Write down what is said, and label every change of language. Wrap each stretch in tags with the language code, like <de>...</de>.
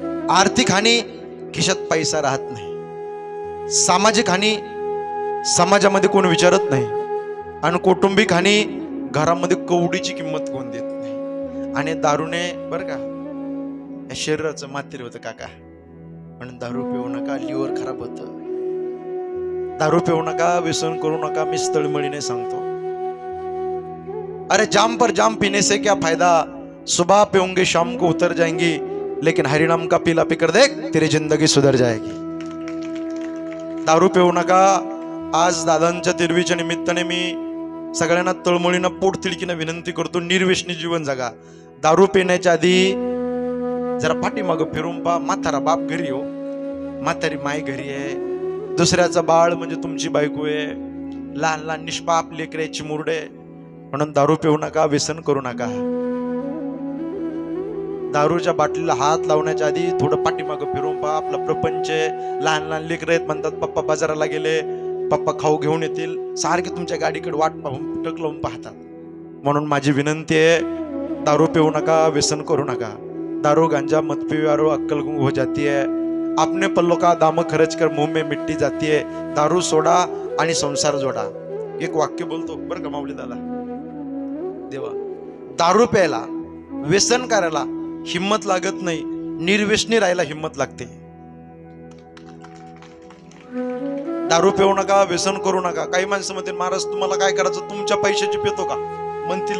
<mr>आर्थिक हानी, खिशात पैसा राहत नाही. सामाजिक हानी, समाजामध्ये कोण विचारत नाही. आणि कौटुंबिक हानी, घरामध्ये कवडीची किंमत कोण देत नाही. आणि दारूने बरं का या शरीराचं मातेर होतं काका. म्हणून दारू पिऊ नका, लिव्हर खराब होतं. दारू पिऊ नका, व्यसन करू नका. मी तळमळीने सांगतो,</mr> <hi>अरे जाम पर जाम पीने से क्या फायदा, सुबह पिऊंगे शाम को उतर जाएंगी, लेकिन हरिनाम का पीला पीकर देख तेरी जिंदगी सुधर जाएगी.</hi> <mr>दारू पिऊ नका. आज दादांच्या तिरवीच्या निमित्ताने मी सगळ्यांना तळमळीनं पोटतिडकीनं विनंती करतो, निर्व्यसनी जीवन जगा. दारू पिण्याच्या आधी जरा पाठीमागं फिरून पहा. म्हातारा बाप घरी हो, म्हातारी माय घरी आहे, दुसऱ्याचं बाळ म्हणजे तुमची बायको आहे, लहान लहान निष्पाप लेकराची मुरडे. म्हणून दारू पिऊ नका, व्यसन करू नका. दारूच्या बाटलीला हात लावण्याच्या आधी थोडं पाठीमागं फिरून पहा. आपला प्रपंच, लहान लहान लेकर आहेत म्हणतात पप्पा बाजाराला गेले, पप्पा खाऊ घेऊन येतील, सारखे तुमच्या गाडीकडे वाट पाहून टक लावून पाहतात. म्हणून माझी विनंती आहे, दारू पिऊ नका, व्यसन करू नका.</mr> <hi>दारू गांजा मत पिवारो अक्कल गुंग हो जाती है, अपने पल्लों का दाम खर्च कर मुंह में मिट्टी जाती है.</hi> <mr>दारू सोडा आणि संसार जोडा. एक वाक्य बोलतो बरं का माऊली दादा देवा. दारू प्यायला, व्यसन करायला हिम्मत लागत नाही, निर्व्यसनी राहायला हिम्मत लागते. दारू पिऊ नका, व्यसन करू नका. काही माणसं म्हणतील महाराज तुम्हाला काय करायचं, तुमच्या पैशाची पितो का म्हणतील.</mr>